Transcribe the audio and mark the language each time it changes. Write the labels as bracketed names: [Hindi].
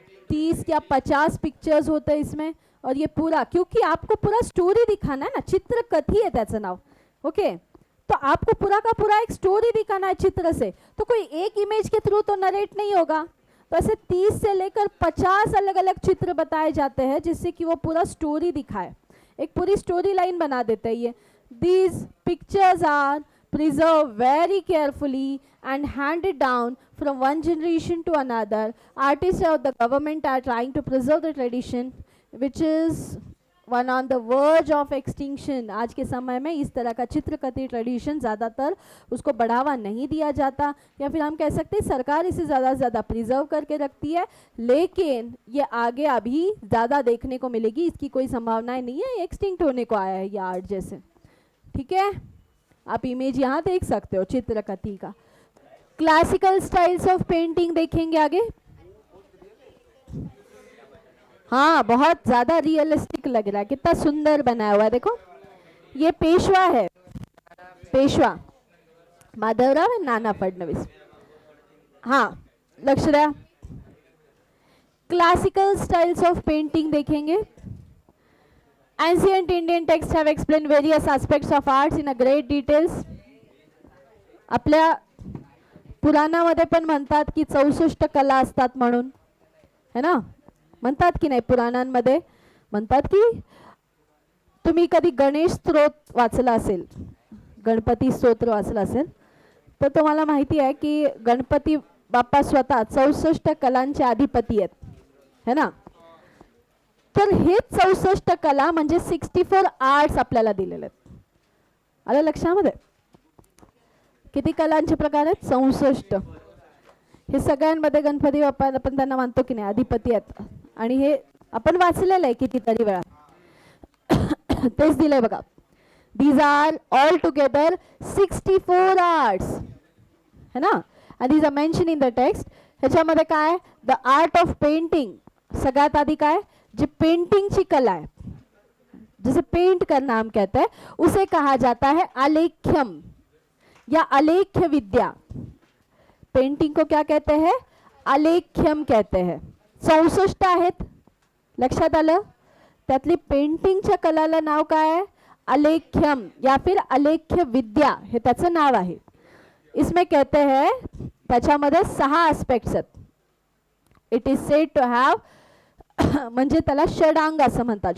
[Hindi] 30 या 50 पिक्चर्स होते हैं इसमें. और ये पूरा, क्योंकि आपको पूरा स्टोरी दिखाना है ना, चित्रकथी है दैट्स नाउ. ओके, तो आपको पूरा का पूरा एक स्टोरी दिखाना है चित्र से, तो कोई एक इमेज के थ्रू तो नरेट नहीं होगा. तो ऐसे 30 से लेकर 50 अलग अलग चित्र बताए जाते हैं जिससे कि वो पूरा स्टोरी दिखाए, एक पूरी स्टोरी लाइन बना देते हैं ये. [English] These pictures are preserved very carefully and handed down from one generation to another. Artists of the government are trying to preserve the tradition which is one on the verge of extinction. [Hindi] आज के समय में इस तरह का चित्रकथी tradition ज़्यादातर उसको बढ़ावा नहीं दिया जाता, या फिर हम कह सकते हैं सरकार इसे ज़्यादा से ज़्यादा प्रिजर्व करके रखती है, लेकिन ये आगे अभी ज़्यादा देखने को मिलेगी, इसकी कोई संभावनाएं नहीं है, एक्सटिंक्ट होने को आया है ये आर्ट जैसे. ठीक है, आप इमेज यहाँ देख सकते हो चित्रकथी का. क्लासिकल स्टाइल्स ऑफ पेंटिंग देखेंगे आगे. हाँ, बहुत ज्यादा रियलिस्टिक लग रहा है, कितना सुंदर बनाया हुआ है. देखो, ये पेशवा है, पेशवा माधवराव और नाना फडणवीस. हाँ, लक्ष्य रहा. क्लासिकल स्टाइल्स ऑफ पेंटिंग देखेंगे. [English] Ancient Indian texts have explained various aspects of arts in a great details. [Marathi] आपल्या पुराणामध्ये पण म्हणतात की 64 कला असतात म्हणून, [Hindi] है ना, [Marathi] म्हणतात की नाही? पुराणांमध्ये म्हणतात की तुम्ही कधी गणेश स्तोत्र वाचला असेल, गणपती स्तोत्र वाचला असेल, तर तुम्हाला माहिती आहे की गणपती बाप्पा स्वतः 64 कलांचे अधिपती आहेत, [Hindi] है ना. [Marathi] तर हे 64 कला म्हणजे 64 आर्ट्स आपल्याला दिलेले आहेत. आलं लक्षामध्ये? किती कलांचे प्रकार आहेत? 64. हे सगळ्यांमध्ये गणपती बाप्पा आपण त्यांना मानतो की नाही, अधिपती आहेत. आणि हे आपण वाचलेलं आहे कितीतरी वेळा. तेच दिलंय बघा. [English] these are all together 64 arts, [Hindi] है ना. [English] आणि these are mention in the text. [Marathi] ह्याच्यामध्ये काय? [English] The art of painting. [Marathi] सगळ्यात आधी काय? [Hindi] जो पेंटिंग की कला है, जिसे पेंट करना हम कहते हैं, उसे कहा जाता है आलेख्यम या आलेख्य विद्या. पेंटिंग को क्या कहते हैं? आलेख्यम कहते हैं. [Marathi] 64 आहेत, लक्षात आलं? त्यातली पेंटिंगच्या कलाला नाव काय आहे? आलेख्यम [Hindi] या फिर [Marathi] आलेख्य विद्या हे त्याचं नाव आहे. [Hindi] इसमें कहते हैं [Marathi] त्याच्यामध्ये 6 एस्पेक्ट्स आहेत. [English] it is said to have, [Marathi] म्हणजे त्याला षडांग असं म्हणतात.